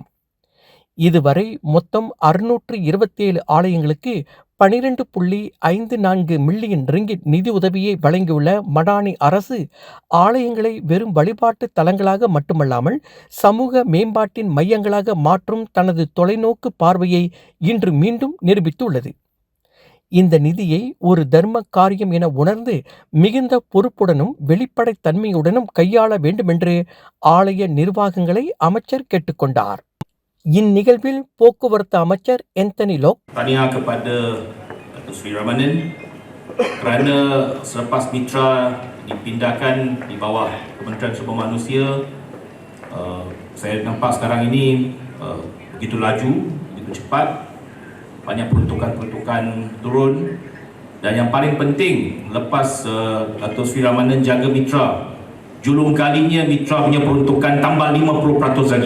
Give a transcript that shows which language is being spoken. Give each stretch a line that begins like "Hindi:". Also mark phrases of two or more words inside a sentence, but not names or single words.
Tamil: இதுவரை மொத்தம் 627 ஆலயங்களுக்கு 12.54 மில்லியன் ரிங்கிட் நிதி உதவியை வழங்கியுள்ள மடானி அரசு ஆலயங்களை வெறும் வழிபாட்டு தலங்களாக மட்டுமல்லாமல் சமூக மேம்பாட்டின் மையங்களாக மாற்றும் தனது தொலைநோக்கு பார்வையை இன்று மீண்டும் நிரூபித்துள்ளது. இந்த நிதியை ஒரு தர்ம காரியம் என உணர்ந்து மிகுந்த பொறுப்புடனும் வெளிப்படைத்தன்மையுடனும் கையாள வேண்டுமென்று ஆலய நிர்வாகங்களை அமைச்சர் கேட்டுக்கொண்டார். இந்நிகழ்வில் போக்குவரத்து அமைச்சர் Anthony Loke,
Malay: tahniah kepada Datuk Seri Ramanan kerana selepas Mitra dipindahkan di bawah Kementerian Sumber Manusia, saya nampak sekarang ini begitu laju, begitu cepat, banyak peruntukan-peruntukan turun, dan yang paling penting lepas Datuk Seri Ramanan jaga Mitra, julung kalinya Mitra punya peruntukan tambah 50% lagi.